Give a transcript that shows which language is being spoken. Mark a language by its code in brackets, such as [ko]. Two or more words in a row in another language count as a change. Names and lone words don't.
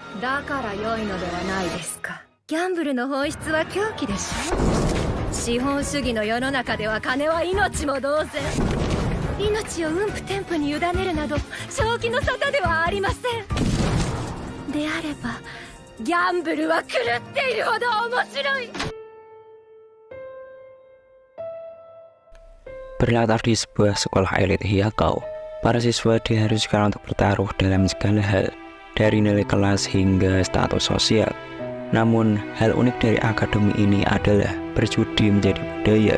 [ja] だから良いのではないですか。ギャンブルの本質は狂気でしょ。資本主義の世の中では金は命も同然。命をうんぷてんぷに委ねるなど正気の沙汰ではありません。であればギャンブルは狂っているほど面白い。 [id] Berlatar di sebuah sekolah elit Hyakkou, para siswa diharuskan untuk bertaruh dalam segala hal, dari nilai kelas hingga status sosial. Namun, hal unik dari akademi ini adalah berjudi menjadi budaya.